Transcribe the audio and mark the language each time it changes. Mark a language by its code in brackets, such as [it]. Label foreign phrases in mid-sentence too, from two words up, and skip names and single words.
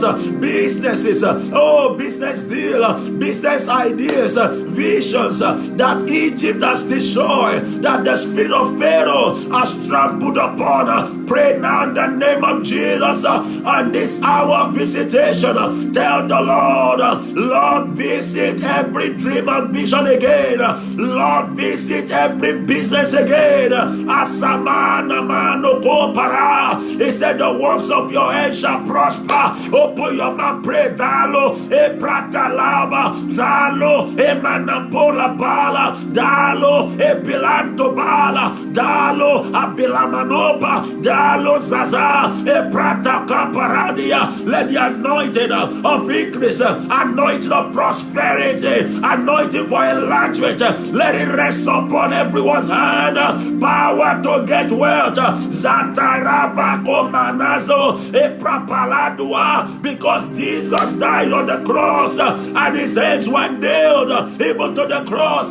[en] Businesses, business deal, business ideas, visions that Egypt has destroyed, that the spirit of Pharaoh has trampled upon. Pray now in the name of Jesus. On this hour of visitation, tell the Lord, visit every dream and vision again. Lord, visit every business again. Asamana mano kopara. He said the works of your hand shall prosper. Open your mouth, pray. Dalo, Eprata Laba, Dalo, Emanapola Bala, Dalo, Epilanto Bala, Dalo Abilamanopa, Dalo Zaza, Eprata Kaparadia. Let the anointing of increase, anointing of prosperity, anointing for enlargement, let it rest upon everyone's hand. Power to get wealth. Zataraba Komanazo, Eprapaladua, because Jesus died on the cross and his hands were nailed even to the cross.